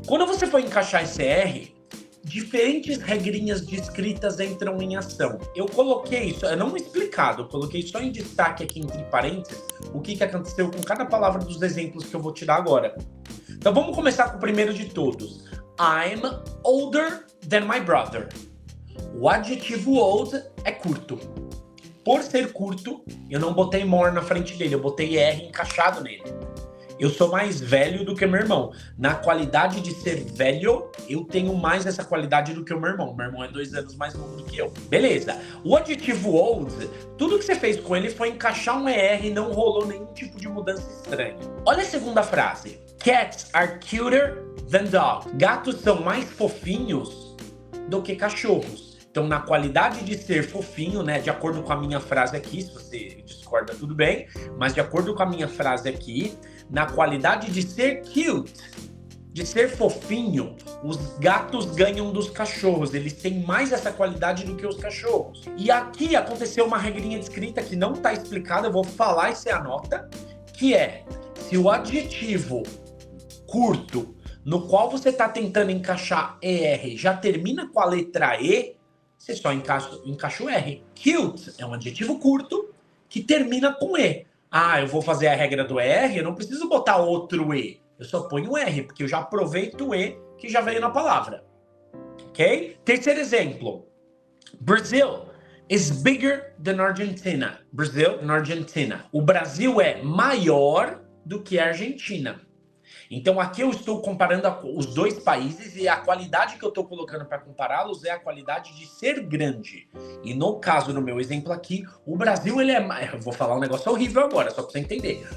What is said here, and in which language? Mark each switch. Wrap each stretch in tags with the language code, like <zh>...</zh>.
<pt>Quando você for encaixar esse R, diferentes regrinhas de escritas entram em ação. Eu coloquei isso, é não explicado, eu coloquei só em destaque aqui entre parênteses o que aconteceu com cada palavra dos exemplos que eu vou te dar agora. Então vamos começar com o primeiro de todos.</pt> <en>I'm older than my brother.</en> <pt>O adjetivo old é curto. Por ser curto, eu não botei more na frente dele, eu botei R encaixado nele. Eu sou mais velho do que meu irmão. Na qualidade de ser velho, eu tenho mais essa qualidade do que o meu irmão. Meu irmão é 2 anos mais novo do que eu. Beleza. O adjetivo old, tudo que você fez com ele foi encaixar um ER e não rolou nenhum tipo de mudança estranha. Olha a segunda frase.</pt> <en>Cats are cuter than dogs.</en> <pt>Gatos são mais fofinhos do que cachorros. Então, na qualidade de ser fofinho, né, de acordo com a minha frase aqui, se você discorda, tudo bem, mas de acordo com a minha frase aqui, na qualidade de ser cute, de ser fofinho, os gatos ganham dos cachorros, eles têm mais essa qualidade do que os cachorros. E aqui aconteceu uma regrinha de escrita que não está explicada, eu vou falar e você anota, que é, se o adjetivo curto, no qual você está tentando encaixar ER, já termina com a letra E, você só encaixa o R. Cute é um adjetivo curto que termina com E. Ah, eu vou fazer a regra do ER, eu não preciso botar outro E. Eu só ponho o R, porque eu já aproveito o E que já veio na palavra. Ok? Terceiro exemplo.</pt> <en>Brazil is bigger than Argentina. Brazil and Argentina.</en> <pt>O Brasil é maior do que a Argentina. Então aqui eu estou comparando os dois países e a qualidade que eu estou colocando para compará-los é a qualidade de ser grande. E no caso, no meu exemplo aqui, o Brasil, ele é... Eu vou falar um negócio horrível agora, só para você entender.</pt>